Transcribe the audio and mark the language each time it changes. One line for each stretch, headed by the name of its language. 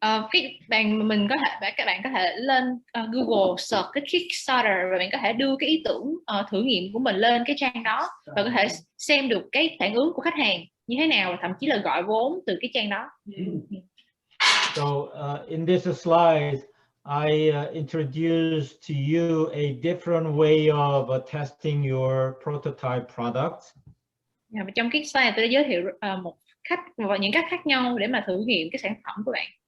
Vietnamese: Cái mình có thể các bạn có thể lên Google search cái Kickstarter và bạn có thể đưa cái ý tưởng thử nghiệm của mình lên cái trang đó và có thể xem được cái phản ứng của khách hàng như thế nào, thậm chí là gọi vốn từ cái trang đó.
English: So in this slide, I introduced to you a different way of testing your prototype products.
Vietnamese: Và trong cái slide tôi đã giới thiệu những cách khác nhau để mà thử nghiệm cái sản phẩm của bạn.